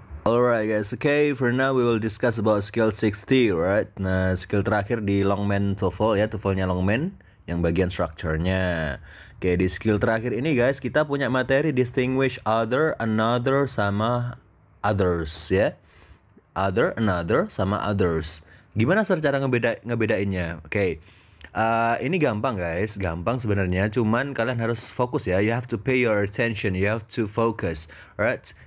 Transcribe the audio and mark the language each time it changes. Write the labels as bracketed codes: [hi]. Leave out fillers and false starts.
[en] Alright guys, okay, for now we will discuss about skill 60, right? [id] Nah, skill terakhir di Longman TOEFL ya, TOEFL-nya Longman yang bagian structure-nya. Oke, di skill terakhir ini guys, kita punya materi distinguish other, another, sama others ya. Other, another, sama others. Gimana cara ngebedainnya? Oke. Ini gampang guys, gampang sebenarnya. Cuman kalian harus fokus ya. [en] You have to pay your attention, you have to focus, alright?